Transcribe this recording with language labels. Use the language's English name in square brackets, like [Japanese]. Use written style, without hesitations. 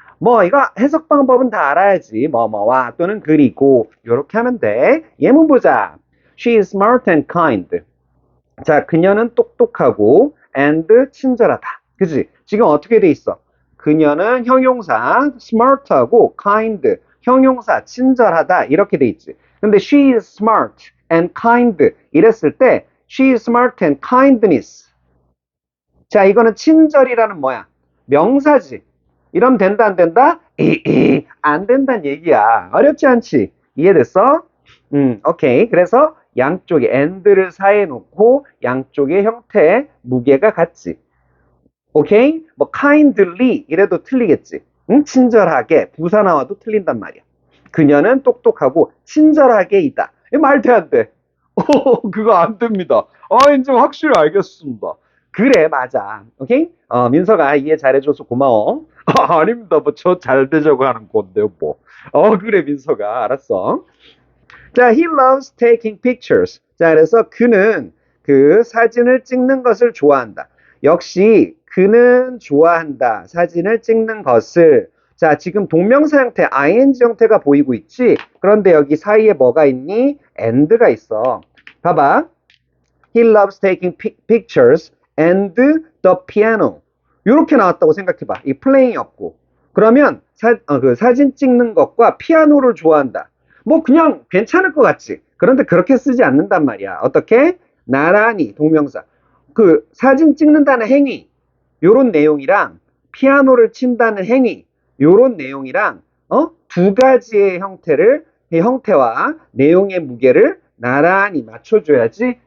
[Korean] 뭐 이거 해석 방법은 다 알아야지. 뭐뭐와 또는 그리고 이렇게 하면 돼. 예문 보자. [English] She is smart and kind. [Korean] 자, 그녀는 똑똑하고 and 친절하다. 그치? 지금 어떻게 돼 있어? 그녀는 형용사 smart하고 kind 형용사 친절하다 이렇게 돼 있지. 근데 [English] she is smart and kind [Korean] 이랬을 때 [English] she is smart and kindness. [Korean] 자, 이거는 친절이라는 뭐야? 명사지. 이러면 된다, 안 된다? 안 된다는 얘기야. 어렵지 않지? 이해됐어? 오케이. 그래서 양쪽에 and를 사이에 놓고 양쪽의 형태, 무게가 같지. 오케이? 뭐 kindly 이래도 틀리겠지. 응? 친절하게 부사 나와도 틀린단 말이야. 그녀는 똑똑하고 친절하게이다. 말돼 안 돼? 그거 안 됩니다. 이제 확실히 알겠습니다. 그래, 맞아. 오케이? 민서가 이해 잘해줘서 고마워. 아닙니다. 뭐, 저 잘 되자고 하는 건데요, 뭐. 그래, 민서가. 알았어. [English] 자, he loves taking pictures. [Korean] 자, 그래서 그는 그 사진을 찍는 것을 좋아한다. 역시, 그는 좋아한다. 사진을 찍는 것을. 자, 지금 동명사 형태, ing 형태가 보이고 있지? 그런데 여기 사이에 뭐가 있니? and가 있어. 봐봐. [English] He loves taking pictures and the piano. [Korean] 이렇게 나왔다고 생각해봐. 이 playing이 없고. 그러면 그 사진 찍는 것과 피아노를 좋아한다. 뭐 그냥 괜찮을 것 같지. 그런데 그렇게 쓰지 않는단 말이야. 어떻게? 나란히 동명사. 그 사진 찍는다는 행위. 요런 내용이랑 피아노를 친다는 행위. 요런 내용이랑 두 가지의 형태와 내용의 무게를 나란히 맞춰줘야지.